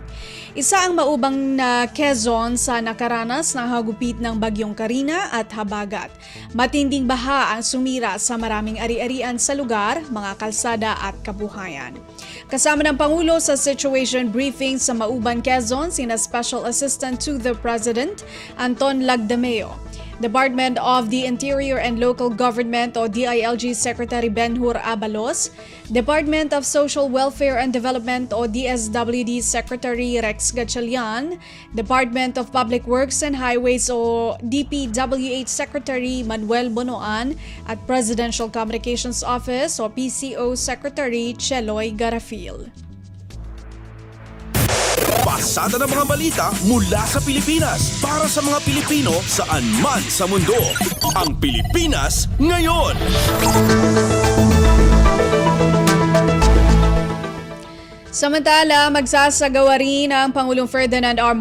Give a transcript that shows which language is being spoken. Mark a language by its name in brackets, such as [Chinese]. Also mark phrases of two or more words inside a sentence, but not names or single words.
[Filipino] Isa ang maubang na Quezon sa nakaranas ng hagupit ng Bagyong Karina at Habagat. Matinding baha ang sumira sa maraming ari-arian sa lugar, mga kalsada at kabuhayan. Kasama ng Pangulo sa [English] situation briefing [Filipino] sa Mauban, Quezon, sina Special Assistant to the President, Anton Lagdameo, Department of the Interior and Local Government o DILG Secretary Benhur Abalos, Department of Social Welfare and Development o DSWD Secretary Rex Gatchalian, Department of Public Works and Highways o DPWH Secretary Manuel Bonoan at Presidential Communications Office o PCO Secretary Cheloy Garafil. Pasada ng mga balita mula sa Pilipinas para sa mga Pilipino saan man sa mundo. Ang Pilipinas Ngayon. Samantala, magsasagawa rin ang Pangulong Ferdinand R.